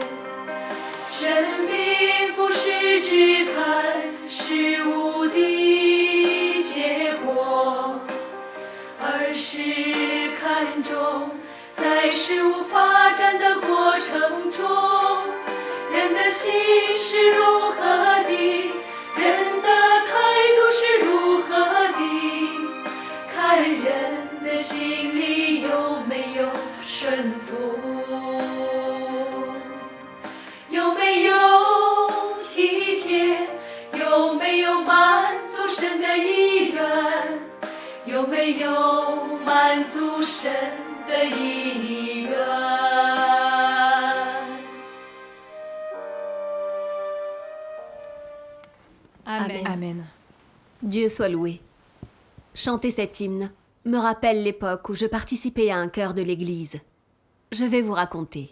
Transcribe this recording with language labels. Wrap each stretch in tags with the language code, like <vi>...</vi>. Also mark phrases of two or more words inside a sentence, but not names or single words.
<zh>神并不是只看事物的结果，而是看重在事物发展的过程中，人的心是如何的，人的态度是如何的，看人的心里有没有顺服，有没有体贴，有没有满足神的意愿，有没有满足神的意愿。 Amen. Amen.</zh> <fr>Dieu soit loué. Chanter cet hymne me rappelle l'époque où je participais à un chœur de l'église. Je vais vous raconter.</fr>